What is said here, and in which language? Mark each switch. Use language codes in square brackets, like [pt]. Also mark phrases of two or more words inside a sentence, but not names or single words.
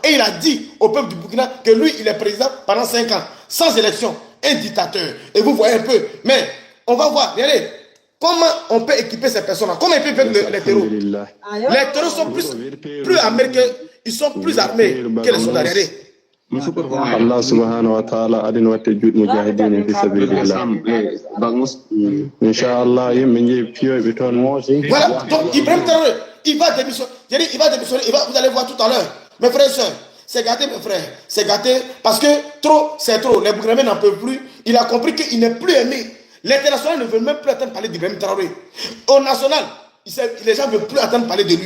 [fr] Et il a dit au peuple du Burkina que lui, il est président pendant 5 ans. Sans élection. Un dictateur. Et vous voyez un peu. Mais on va voir, regardez, comment on peut équiper ces personnes-là. Comment ils peuvent faire les terroristes. Les terroristes sont plus armés ils sont plus armés que les soldats. Regardez. [ar] الله سبحانه وتعالى [ff] adin watte juuɗe [ar] مجاهدين في سبيل الله. [ff] Inshallah yimɓe jeeyi piyoɓe toon. [fr] Voilà, donc Ibrahim Traoré, il va démissionner. Vous allez voir tout à l'heure. Mes frères et sœurs, c'est gâté mes frères. C'est gâté parce que trop, c'est trop. Les Burkinabés n'en peuvent plus. Il a compris qu'il n'est plus aimé. L'international ne veut même plus attendre parler d'Ibrahim Traoré. Au national, les gens ne veulent plus attendre parler de lui.